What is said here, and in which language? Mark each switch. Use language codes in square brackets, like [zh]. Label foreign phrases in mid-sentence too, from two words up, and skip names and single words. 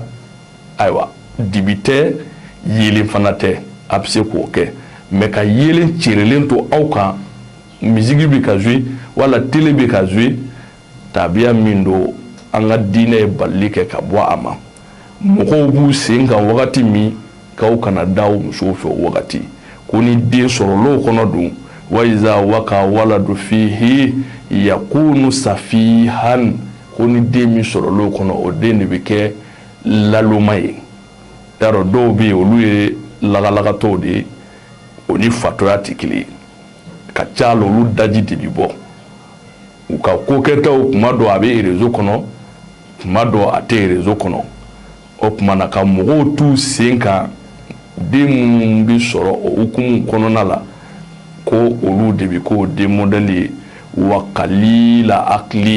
[bm] ayiwa dibi tɛ yeelen fana tɛ a bɛ se k'o kɛ mɛ ka yeelen cɛrɛlen to aw kan misigi bɛ ka jouer wala tele bɛ ka jouer tabiya min don an ka diinɛ ye balili kɛ ka bɔ a ma mɔgɔw b'u sen kan wagati min k'aw kana da aw musow fɛ o wagati ko ni den sɔrɔl'o kɔnɔ dun [ar] وإذا وقع الولد فيه يكون سفيها [bm] ko ni den min sɔrɔl'o kɔnɔ o den de bɛ kɛ laloma ye yarɔ dɔw bɛ yen olu ye lagalagatɔw de ye o ni fatɔya tɛ kelen ye ka ca la olu daji de bɛ bɔ u ka kokɛtaw kuma dɔ a bɛ réseau kɔnɔ kuma dɔ a tɛ réseau kɔnɔ o tuma na ka mɔgɔw t'u sen kan den minnu bɛ sɔrɔ o hukumu kɔnɔna la ko olu de bɛ k'o den modèle ye wa kalila hakili